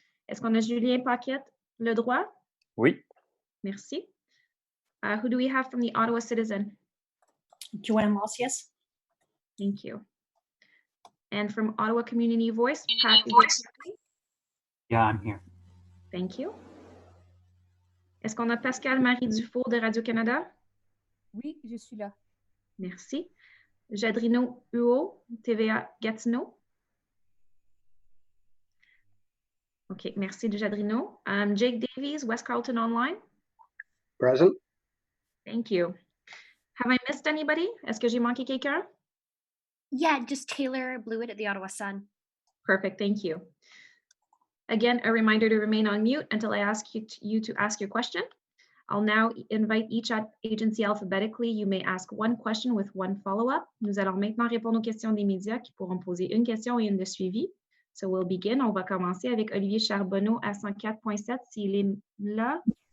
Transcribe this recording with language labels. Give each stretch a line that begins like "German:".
French: Est-ce qu'on a Julien Paquette, Le Droit? Oui. Merci.
English: Who do we have from the Ottawa Citizen? Joanne Moss, yes. Thank you. And from Ottawa Community Voice, Pat. Yeah, I'm here. Thank you.
French: Est-ce qu'on a Pascal Marie Dufour de Radio-Canada? Oui, je suis là. Merci. Jadrino Huot, TVA Gatineau. OK, merci de Jadrino. Jake Davies, West Carleton Online.
English: Present. Thank you. Have I missed anybody?
French: Est-ce que j'ai manqué quelqu'un?
English: Yeah, just Taylor Blewett at the Ottawa Sun. Perfect, thank you. Again, a reminder to remain on mute until I ask you to ask your question. I'll now invite each agency alphabetically. You may ask one question with one follow-up.
French: Nous allons maintenant répondre aux questions des médias qui pourront poser une question et une de suivi.
English: So we'll begin.
French: On va commencer avec Olivier Charbonneau à 104.7 s'il est là.